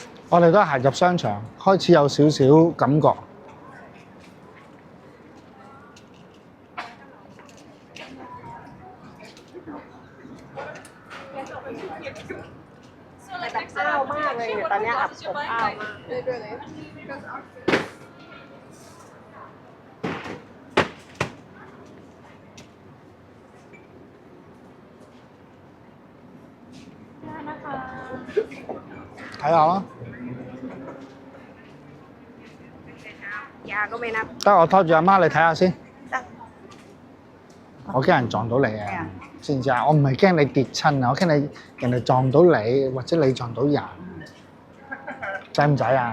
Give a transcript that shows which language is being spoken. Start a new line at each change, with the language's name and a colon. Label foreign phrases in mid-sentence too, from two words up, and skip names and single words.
Cantonese: 我哋都行入商場，開始有少少感覺。
Thai: แบบอ้าวมากเลยเนี่ยตอนเนี้ยอบอ้าวมาก
Cantonese: 睇下啦，
Thai: ยาก็ไม่นับ
Cantonese: 得我拖住阿媽你睇下先。得我驚人撞到你啊！知唔知啊？我唔係驚你跌親啊，我驚你人哋撞到你，或者你撞到人。使唔使啊？